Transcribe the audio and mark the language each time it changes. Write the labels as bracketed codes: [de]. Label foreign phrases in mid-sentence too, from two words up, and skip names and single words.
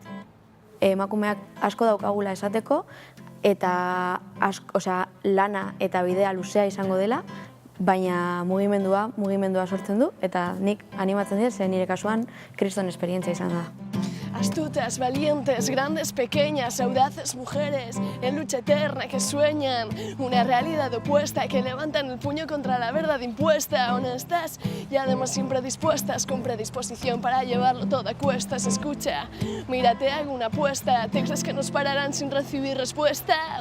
[eu] Emakumeak asko daukagula esateko, eta lana eta bidea luzea izango dela, baina mugimendua sortzen du, eta nik animatzen dira, ze nire kasuan kriston esperientzia izan da. [es] Astutas, valientes, grandes, pequeñas, audaces mujeres, en lucha eterna que sueñan, una realidad opuesta que levantan el puño contra la verdad impuesta, honestas y además siempre dispuestas, con predisposición para llevarlo todo a cuestas. Escucha, mírate, hago una apuesta, ¿te crees que nos pararán sin recibir respuesta?